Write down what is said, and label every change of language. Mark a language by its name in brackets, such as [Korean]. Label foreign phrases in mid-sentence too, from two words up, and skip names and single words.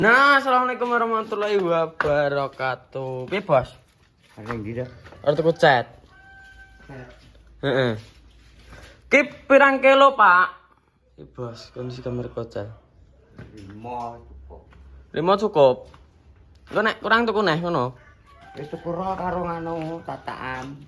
[Arabic] Nah, السلام عليكم ورحمة الله وبركاته. [Javanese] Piye, Bos? [Indonesian] Ada yang tidak? [Javanese] Arep tuku cat. Heeh. Ki pirang kilo, Pak? Bos, kondisi kamar kocel. 5 cukup. 5 cukup. Engko nek kurang tuku neh ngono. Itu kurang karo nganu tataan.